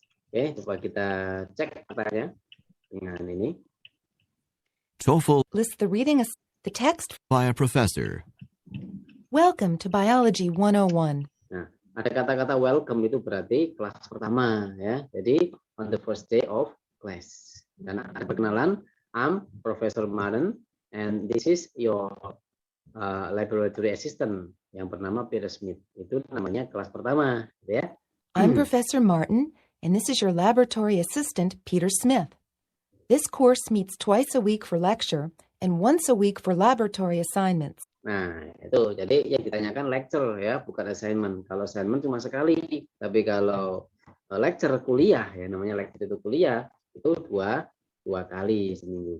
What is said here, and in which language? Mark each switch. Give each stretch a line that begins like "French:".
Indonesian: Oke, coba kita cek katanya dengan ini.
English: TOEFL List the reading the text. by a professor. Welcome to Biology 101.
Indonesian: Nah, ada kata-kata welcome itu berarti kelas pertama ya.
English: Jadi on the first day of class.
Indonesian: Dan ada perkenalan,
English: I'm Professor Martin and this is your laboratory assistant
Indonesian: yang bernama
English: Peter Smith.
Indonesian: Itu namanya kelas pertama, ya.
English: I'm Professor Martin, and this is your laboratory assistant, Peter Smith. This course meets twice a week for lecture and once a week for laboratory assignments.
Indonesian: Nah, itu jadi yang ditanyakan lecture ya, bukan assignment. Kalau assignment cuma sekali, tapi kalau lecture kuliah ya, namanya lecture itu kuliah, itu dua kali seminggu.